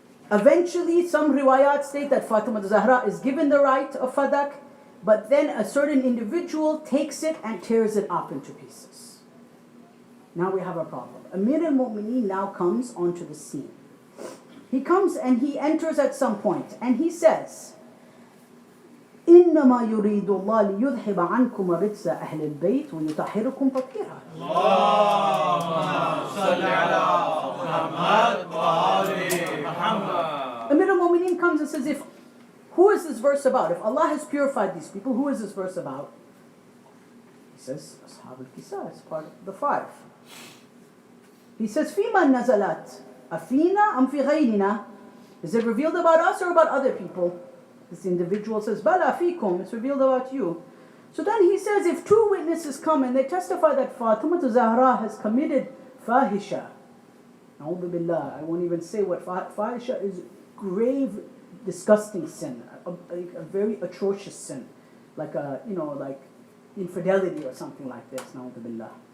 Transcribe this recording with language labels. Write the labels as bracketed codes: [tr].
[en] Eventually, some riwayat state that Fatima Zahra is given the right of Fadak, but then a certain individual takes it and tears it up into pieces. Now we have a problem. Amir al-Mu'mineen now comes onto the scene. He comes and he enters at some point and he says, [ar] إنما يريد الله ليذهب عنكم رجس أهل البيت ويطهركم تطهيرا. اللهم صل على محمد وآل محمد. [en] Amir al-Mu'mineen comes and says, who is this verse about? If Allah has purified these people, who is this verse about? He says, Ashab al-Kisa is part of the 5. He says, [ar] فِيمَا نَزَلَتْ أَفِينَا أَمْ فِي غَيْرِنَا? [en] Is it revealed about us or about other people? This individual says, [ar] بَلَا فِيكُمْ, [en] it's revealed about you. So then he says, if 2 witnesses come and they testify that Fatima Zahra has committed fahisha, A'udhu Billah, I won't even say what fahisha is, grave, disgusting sin, a very atrocious sin, like like infidelity or something like this, A'udhu Billah.